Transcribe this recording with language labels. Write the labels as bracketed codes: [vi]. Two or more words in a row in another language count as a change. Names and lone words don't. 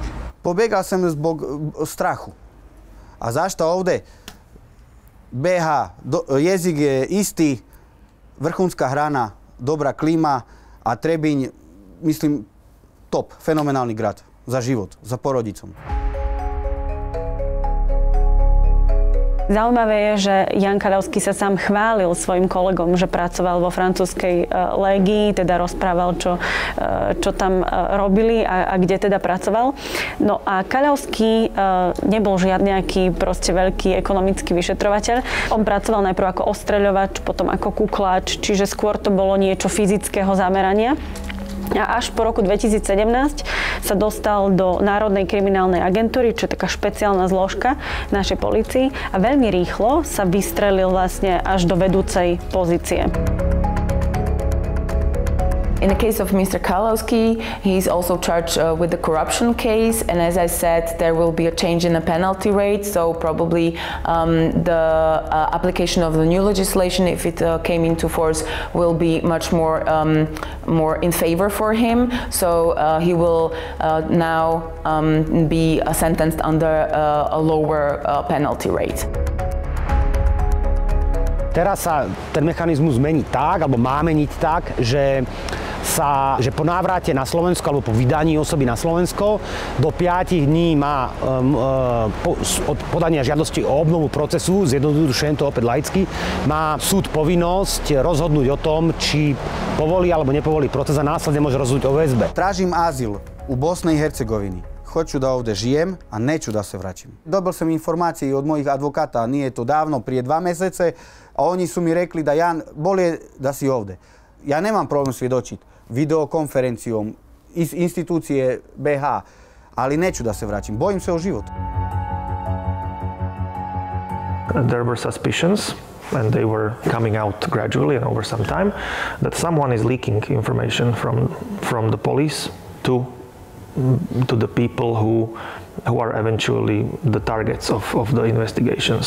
[bs] Pobegao sam zbog strahu. A zašto ovdje? BH, jezik je isti, vrhunska hrana, dobra klima, a Trebinj, mislim, top, fenomenalni grad za život, za porodicom. [sk] Zaujímavé je, že Jan Kalavsky sa sám chválil svojim kolegom, že pracoval vo francúzskej légii, teda rozprával, čo tam robili a kde teda pracoval. No a Kalavsky nebol nejaký proste veľký ekonomický vyšetrovateľ. On pracoval najprv ako ostreľovač, potom ako kuklač, čiže skôr to bolo niečo fyzického zamerania. A až po roku 2017 sa dostal do Národnej kriminálnej agentúry, čo je taká špeciálna zložka našej polícii, a veľmi rýchlo sa vystrelil vlastne až do vedúcej pozície. [en] In the case of Mr. Kalavsky, he's also charged with the corruption case, and as I said, there will be a change in the penalty rate, so probably the application of the new legislation, if it came into force, will be much more in favor for him. So he will now be sentenced under a lower penalty rate. [sk] Teraz sa ten mechanizmus mení tak, alebo má meniť tak, že po návrate na Slovensko alebo po vydaní osoby na Slovensko do 5 dní má od podania žiadosti o obnovu procesu, zjednodušujem to opäť laicky, má súd povinnosť rozhodnúť o tom, či povolí alebo nepovolí proces a následne môže rozhodnúť o väzbe. [bs] Tražím azyl u Bosnej i Hercegovini. Hoću da ovdje žijem, a neću da se vraćam. Dobil sam informacije od mojih advokata, nije to davno, prije 2 mjesece, a oni su mi rekli da Jan, bolje da si ovdje. Ja nemam problem svjedočiti videokonferencijom iz institucije BH, ali neću da se vraćam. Bojim se o život. [en] There were suspicions, and they were coming out gradually and over some time, that someone is leaking information from the police to the people who are eventually the targets of the investigations.